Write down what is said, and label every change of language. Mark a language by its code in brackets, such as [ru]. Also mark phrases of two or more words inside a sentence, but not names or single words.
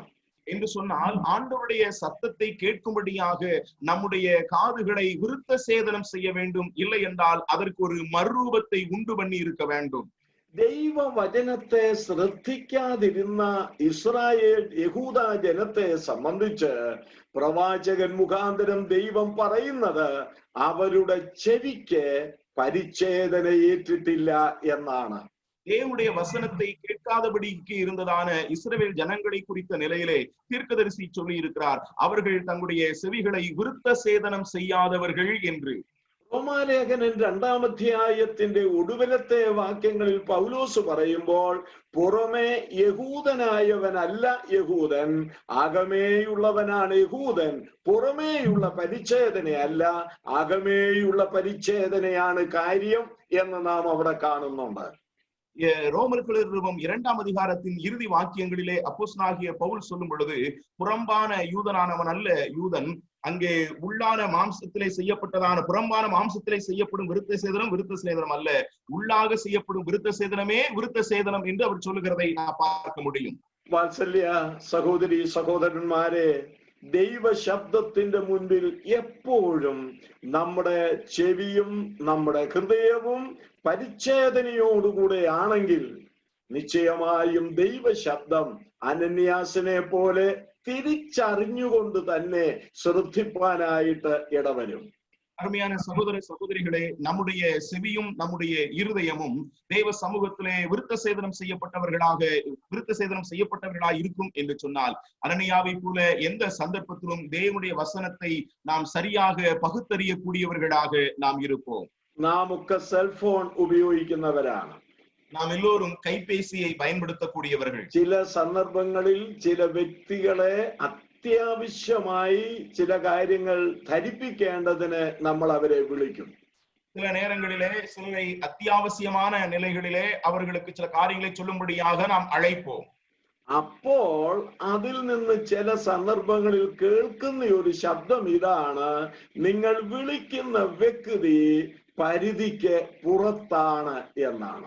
[ta] என்று சொன்னால் ஆண்டவருடைய சத்தத்தை கேட்கும்படியாக நம்முடைய காதுகளை விருத்த சேதனம் செய்ய வேண்டும், இல்லை என்றால் அதற்கு ஒரு மறுரூபத்தை உண்டு பண்ணி இருக்க வேண்டும். [ml] ദൈവവചനത്തെ ശ്രദ്ധിക്കാതിരുന്ന ഇസ്രായേൽ യഹൂദ ജനത്തെ സംബന്ധിച്ച് പ്രവാചകൻ മുഖാന്തരം ദൈവം പറയുന്നത് അവരുടെ ചെവിക്ക് പരിച്ഛേദന ഏറ്റിട്ടില്ല എന്നാണ്. [ta] தேவனுடைய வசனத்தை கேட்காதபடிக்கு இருந்ததான இஸ்ரவேல் ஜனங்களை குறித்த நிலையிலே தீர்க்கதரிசி சொல்லி இருக்கிறார், அவர்கள் தங்களுடைய செவிகளை விருத்த சேதனம் செய்யாதவர்கள் என்று. [ml] റോമാലേഖനം 2-ാം അധ്യായത്തിന്റെ ഒടുവിലത്തെ വാക്യങ്ങളിൽ പൗലോസ് പറയുമ്പോൾ, പുറമേ യഹൂദനായവനല്ല യഹൂദൻ, അകമേയുള്ളവനാണ് യഹൂദൻ. പുറമേയുള്ള പരിച്ഛേദനയല്ല, അകമേയുള്ള പരിച്ഛേദനയാണ് കാര്യം എന്ന് നാം അവിടെ കാണുന്നുണ്ട്. [ta] ரோமர்கள் 2-ம் அதிகாரத்தின் இறுதி வாக்கியங்களிலே அப்போஸ்தலனாகிய பவுல் சொல்லும் பொழுது, புறம்பான யூதனானவன் அல்ல யூதன், அங்கே உள்ளான மாம்சத்திலே செய்யப்பட்டதான புறம்பான மாம்சத்திலே செய்யப்படும் விருத்த சேதனம் அல்ல, உள்ளாக செய்யப்படும் விருத்த சேதனமே விருத்த சேதனம் என்று அவர் சொல்லுகிறதை நான் பார்க்க முடியும். [ml] വാത്സല്യ സഹോദരി സഹോദരന്മാരെ, ദൈവശബ്ദത്തിന്റെ മുൻപിൽ എപ്പോഴും നമ്മുടെ ചെവിയും നമ്മുടെ ഹൃദയവും പരിച്ഛേദനയോടുകൂടെ ആണെങ്കിൽ നിശ്ചയമായും ദൈവശബ്ദം അനന്യാസിനെ പോലെ തിരിച്ചറിഞ്ഞുകൊണ്ട് തന്നെ ശ്രദ്ധിപ്പാനായിട്ട് ഇടവരും. [ta] அருமையான சகோதர சகோதரிகளே, நம்முடைய செவியும் நம்முடைய இருதயமும் தேவ சமூகத்திலே விருத்த சேதனம் செய்யப்பட்டவர்களாய் இருக்கும் என்று சொன்னால், அனனியாவை போல எந்த சந்தர்ப்பத்திலும் தேவனுடைய வசனத்தை நாம் சரியாக பகுத்தறியக்கூடியவர்களாக நாம் இருப்போம். [ml] നാം ഒക്കെ സെൽഫോൺ ഉപയോഗിക്കുന്നവരാണ്. [ta] நாம் எல்லோரும் கைபேசியை பயன்படுத்தக்கூடியவர்கள். [ml] ചില സന്ദർഭങ്ങളിൽ ചില വ്യക്തികളെ അത്യാവശ്യമായി ചില കാര്യങ്ങൾ ധരിപ്പിക്കേണ്ടതിന് നമ്മൾ അവരെ വിളിക്കും. [ta] சில நேரங்களிலே சிலரை அத்தியாவசியமான நிலைகளிலே அவர்களுக்கு சில காரியங்களை சொல்லும்படியாக நாம் அழைப்போம். [ml] അപ്പോൾ അതിൽ നിന്ന് ചില സന്ദർഭങ്ങളിൽ കേൾക്കുന്ന ഒരു ശബ്ദം ഇതാണ്, നിങ്ങൾ വിളിക്കുന്ന വ്യക്തി പരിധിക്ക് പുറത്താണ് എന്നാണ്.